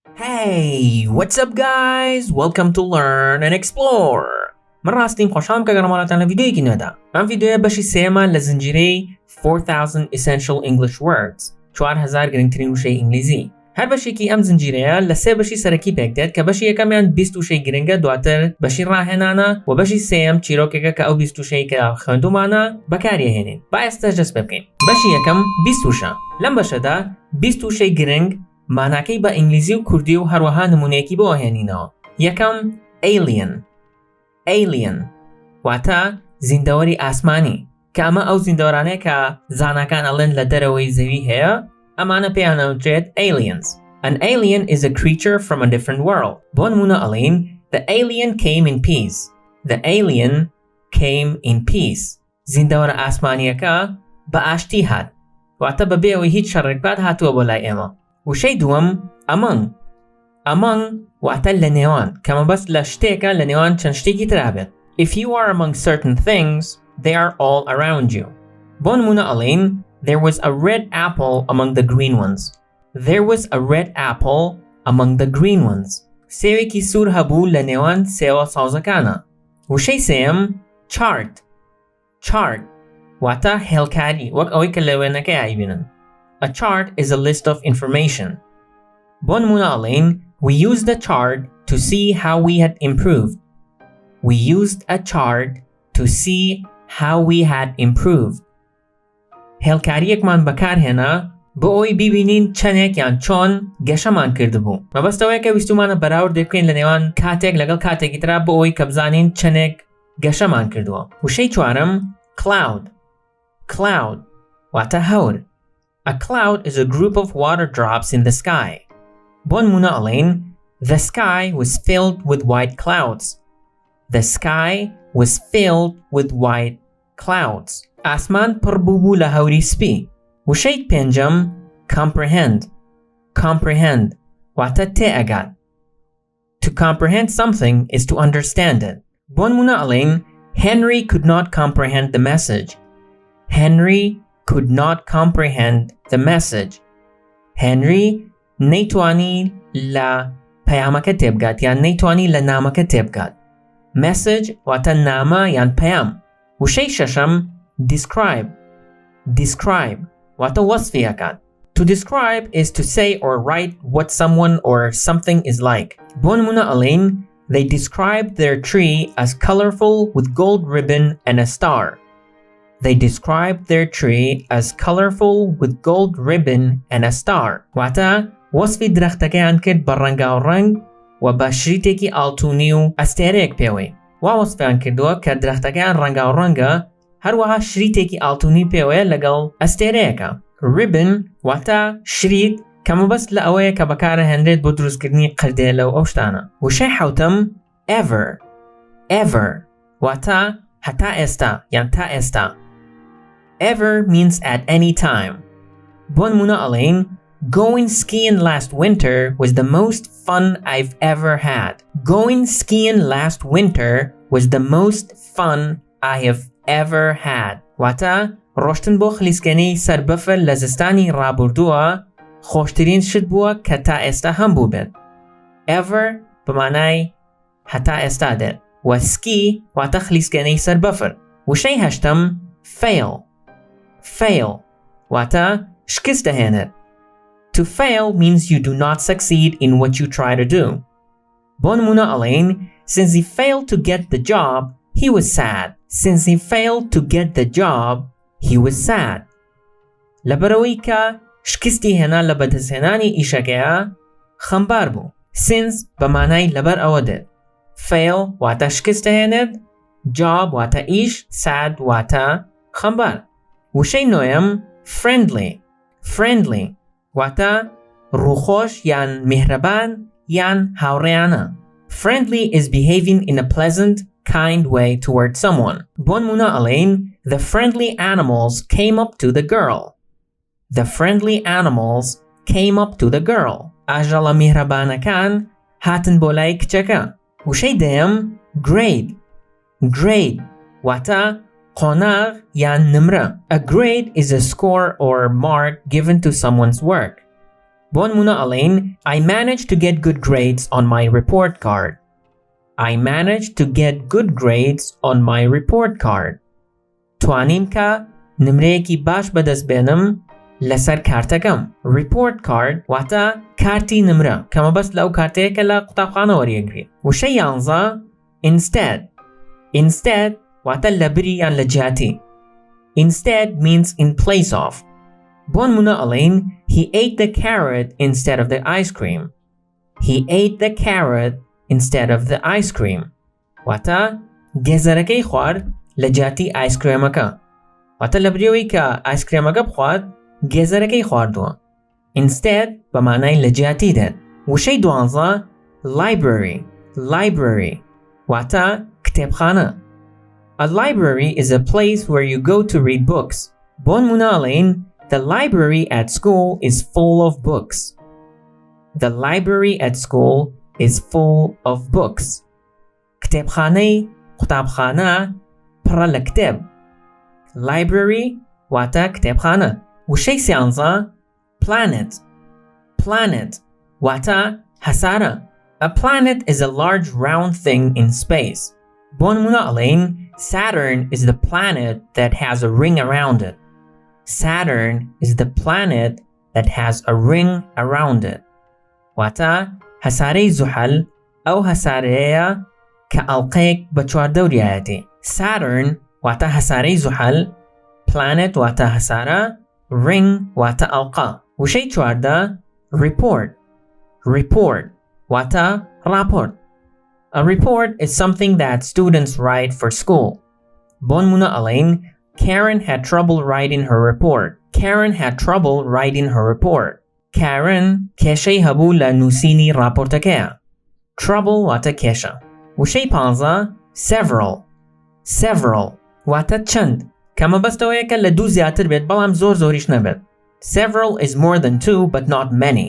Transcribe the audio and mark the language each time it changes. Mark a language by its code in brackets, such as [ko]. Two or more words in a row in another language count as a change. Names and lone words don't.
[en] Hey, what's up guys? Welcome to Learn and Explore. من راستیم خوشحالم که گرامانتان لویدیویی ندا. [ckb] من ویدیوی بەشی سێمە لە زنجیرەی 4000 [en] Essential English Words [ckb] 4000 گرنگترین وشەی ئینگلیزی. هەر بەشێکی ئەم زنجیرەیە لە سێ بەشی سەرەکی پێکدێت کە بەشی یەکەمیان 20 وشەی گرنگە، دواتر بەشی ڕاهێنانە و بەشی سێم چیرۆکێکە کە ئەو 20 وشەی کە خوێندومانە بەکارهێنین. با ئێستا دەست پێ بکەین. بەشی یەکەم 20 وشە. لەم بەشەدا 20 وشەی گرنگ ماناکەی بە ئینگلیزی و کوردی و هەروەها نمونەیەکی بۆ هێنینەوە. یەکەم alien واتە زیندەوەری ئاسمانی کە ئەمە ئەو زیندەوەرانەیە کە زاناکان ئەڵێن لە دەرەوەی زەوی هەیە، ئەمانە پێیان ئەوترێت aliens. [en] An alien is a creature from a different world. [ckb] بۆ نمونە ئەڵێن [en] The alien came in peace. The alien came in peace. [ckb] زیندەوەرە ئاسمانیەکە بە ئاشتی هات، واتە بەبێ ئەوەی هیچ شەڕێک بات هاتووە بۆ لای ئێمە. وشەی دووەم among واتە لە نێوان کە مەبەست لە شتێکە لە نێوان چەند شتێکی ترا بێت. [en] If you are among certain things, they are all around you. [ckb] بۆ نمونە ئەڵێن [en] There was a red apple among the green ones. There was a red apple among the green ones. [ckb] سێوێکی سوور هەبوو لە نێوان سێوە ساوزەکانە. وشەی سێم chart واتە هێڵکاری وەک ئەوەی کە لە وێنەکەی ئایبینن. [en] A chart is a list of information. [ckb] بۆ نمونە ئەڵێن [en] We used a chart to see how we had improved. We used a chart to see how we had improved. [ckb] هێڵکاریەکمان بەکارهێنا بۆ ئەوەی بیبینین چەندێک یان چۆن گەشەمان کردبوو. مەبەستەوەیە کە ویستومانە بەراورد بکەین لە نێوان کاتێک لەگەڵ کاتێکی ترا بۆ ئەوەی کە بزانین چەندێک گەشەمان کردووە. وشەی چوارەم cloud واتە هەور. [en] A cloud is a group of water drops in the sky. [ckb] بۆ نمونە ئەڵێن [en] The sky was filled with white clouds. The sky was filled with white clouds. [ckb] ئاسمان پڕ بوو لە هەوری سپی. وشەی پێنجەم comprehend واتە تێئەگات. [en] To comprehend something is to understand it. [ckb] بۆ نمونە ئەڵێن [en] Henry could not comprehend the message. Henry could not comprehend the message. [ckb] Henry نەیتوانی لە پەیامەکە تێبگات یان نەیتوانی لە نامەکە تێبگات. Message واتە نامە یان پەیام. وشەی شەشەم describe واتە وەسفیەکات. [en] To describe is to say or write what someone or something is like. [ckb] بۆ نمونە ئەڵێن [en] They described their tree as colorful with gold ribbon and a star. They described their tree as colorful with gold ribbon and a star. [ckb] واتە وەسفی درەختەکەیان کرد بە ڕەنگاوڕەنگ و بە شریتێکی ئاڵتوونی و ئەستێرەیەک پێوەی. وا وەسفیان کردووە کە درەختەکەیان ڕەنگاوڕەنگە هەروەها شریتێکی ئاڵتوونی پێوەیە لەگەڵ ئەستێرەیەکە. Ribbon واتە شریت کە مەبەست لە ئەوەیە کە بەکارەهێنرێت بۆ دروستکردنی قردێ لەو ئەو شتانە. وشەی حەوتەم ever واتە هەتا ئێستا یان تا ئێستا. [en] Ever means at any time. [ckb] بۆ نمونە ئەڵێن [en] Going skiing last winter was the most fun I've ever had. Going skiing last winter was the most fun I have ever had. [ckb] واتە ڕۆشتن بۆ خلیسکێنەی سەربەفر لە زستانی ڕابردووە خۆشترین شت بووە کە تا ئێستا هەم بوو بێت. Ever بەمانای هەتا ئێستا دێت و سکی واتە خلیسکێنەی سەربەفر. وشەی هەشتەم fail واتە شکست دەهێنێت. [en] To fail means you do not succeed in what you try to do. [ckb] بۆ نمونە ئەڵێن [en] Since he failed to get the job, he was sad. Since he failed to get the job, he was sad. [ckb] لەبەرەوەی کە شکستی هێنا لە بەدەستهێنانی ئیشەکەیە خەمبار بوو. Since بەمانای لەبەر ئەوە دێت. Fail واتە شکست دەهێنێت. Job واتە ئیش. Sad واتە خەمبار. وشەی نۆیەم friendly واتە ڕووخۆش یان میهرەبان یان هاوڕێیانە. [en] Friendly is behaving in a pleasant, kind way toward someone. [ckb] بۆ نمونە ئەڵێن [en] The friendly animals came up to the girl. The friendly animals came up to the girl. [ckb] ئاژەڵە میهرەبانەکان هاتن بۆ لای کچەکە. وشەی دەیەم grade واتە قۆناغ یان نمرە. [en] A grade is a score or mark given to someone's work. [ckb] بۆ نمونە ئەڵێن [en] I managed to get good grades on my report card. I managed to get good grades on my report card. [ckb] توانیم کە نمرەیەکی باش بەدەست بێنم لەسەر کارتەکەم. [en] report card [ckb] واتە کارتی نمرە کە مەبەست لەو کارتەیەکە لە قوتابخانە وەریەگرێت. وشەی 11 instead واتە لە بری یان لە جیاتی. [en] Instead means in place of. [ckb] بۆ نمونە ئەڵێن [en] he ate the carrot instead of the ice cream. He ate the carrot instead of the ice cream. [ckb] واتە گێزەرەکەی خوارد لە جیاتی ئایسکرێمەکە. واتە لە بریەوەی کە ئایسکرێمەکە بخوات گێزەرەکەی خواردووە. Instead بە مانای لە جیاتی دێت. وشەی 12 library واتە کتێبخانە. [en] A library is a place where you go to read books. [ckb] بۆ نمونە ئەڵێن [en] the library at school is full of books. The library at school is full of books. [ckb] کتێبخانەی قوتابخانە پڕە لە کتێب. Library واتە کتێبخانە. وشەی 13 planet واتە هەسارە. [en] A planet is a large round thing in space. [ckb] بۆ نمونە ئەڵێن [en] Saturn is the planet that has a ring around it. Saturn is the planet that has a ring around it. [ckb] واتە هەسارەی زوحەل ئەو هەسارەیە کە ئەڵقەیەک بە چواردەوریایەتی. Saturn واتە هەسارەی زوحەل، planet واتە هەسارە، ring واتە ئەڵقە. وشەی 14 report واتە راپۆرت. [en] A report is something that students write for school. [ckb] بۆ نمونە ئەڵێن [en] Karen had trouble writing her report. Karen had trouble writing her report. [ckb] Karen کێشەی هەبوو لە نووسینی راپۆرتەکەیە. Trouble واتە کێشە. وشەی 15 several واتە چەند کە مەبەستەوەیەکە لە دوو زیاتر بێت بەڵام زۆریش نەبێت. [en] Several is more than two but not many.